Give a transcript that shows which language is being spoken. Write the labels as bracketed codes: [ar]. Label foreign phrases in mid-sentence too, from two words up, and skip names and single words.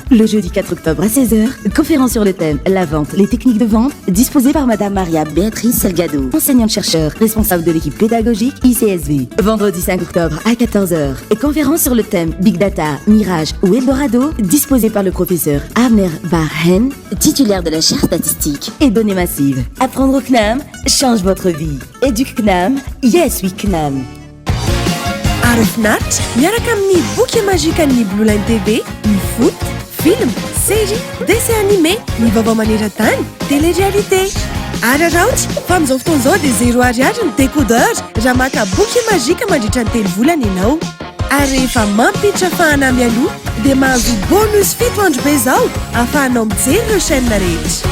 [fr] Le jeudi 4 octobre à 16h, conférence sur le thème La vente, les techniques de vente, disposée par madame Maria Béatrice Salgado, enseignante-chercheur, responsable de l'équipe pédagogique ICSV. Vendredi 5 octobre à 14h, conférence sur le thème Big Data, Mirage ou Eldorado, disposée par le professeur Abner Barhen, titulaire de la chaire statistique et données massives. Apprendre au CNAM change votre vie. Éduque CNAM, [en] yes we CNAM. [mg] Arofnat, miaraka amin'ny boky magique an'ny Blue Line TV, ny foot, film, série, [fr] dessin animé, [mg] ny vaovao maneran-tany, télé-réalité. Araraoty, fa amin'izao fotoana izao dia 0 ariary ny décodeur raha maka boky magique mandritra ny 3 volana ianao. Ary rehefa mampiditra fahanamy aloha dia mahazo bonus 7 andro be izao ahafahanao mijery ireo chaîne rehetra.